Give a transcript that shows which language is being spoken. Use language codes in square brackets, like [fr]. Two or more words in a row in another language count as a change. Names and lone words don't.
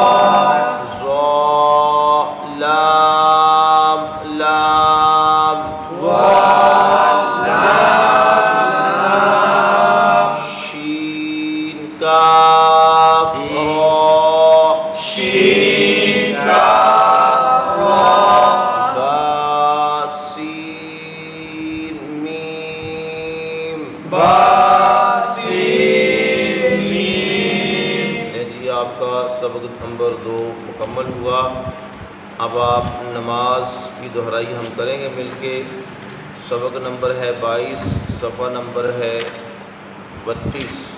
[ur] ضا لام لام شین کاف را شین کاف را با سین میم با سین میم۔ جی آپ کا سبق نمبر 2 مکمل ہوا۔ اب آپ نماز کی دہرائی ہم کریں گے مل کے۔ سبق نمبر ہے 22، صفحہ نمبر ہے 32۔